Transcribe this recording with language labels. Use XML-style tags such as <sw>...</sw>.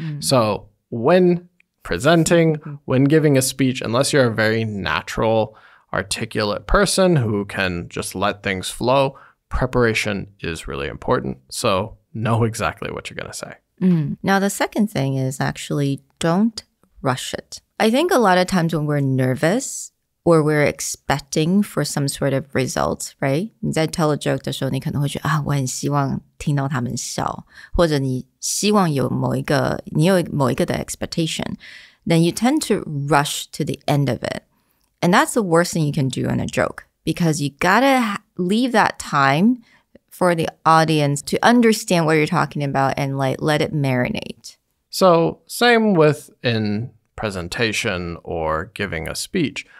<en>So when presenting, when giving a speech, unless you're a very natural, articulate person who can just let things flow, preparation is really important. So know exactly what you're going to say. Now, the second thing is actually don't rush it. I think a lot of times when we're nervous or we're expecting for some sort of results, right?</en> <zh>你在</zh> <en>tell a joke</en> <zh>的时候，你可能会觉得我很希望听到他们笑，或者你希望有某一个的 expectation,</zh> <en>then you tend to rush to the end of it. And that's the worst thing you can do in a joke because you gotta leave that time for the audience to understand what you're talking about and let it marinate. So same with in presentation or giving a speech.</en>